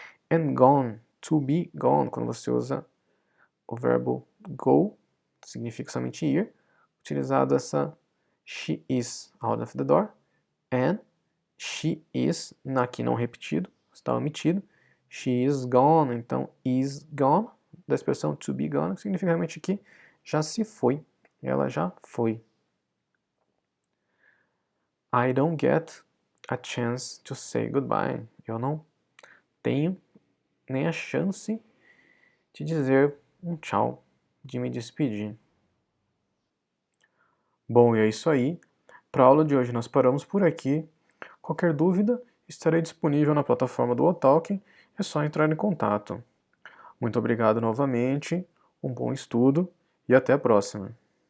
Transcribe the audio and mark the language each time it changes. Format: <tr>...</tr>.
<en>And gone, to be gone,</en> <pt>quando você usa o verbo go, significa somente ir, utilizado essa</pt> <en>she is out of the door, and she is,</en> <pt>aqui não repetido, está omitido,</pt> <en>she is gone,</en> <pt>então is gone, da expressão to be gone, significa realmente que já se foi, ela já foi.</pt> <en>I don't get a chance to say goodbye.</en> <pt>Eu não tenho nem a chance de dizer um tchau, de me despedir. Bom, e é isso aí. Para a aula de hoje nós paramos por aqui. Qualquer dúvida, estarei disponível na plataforma do Otalking, é só entrar em contato. Muito obrigado novamente, um bom estudo e até a próxima!</pt>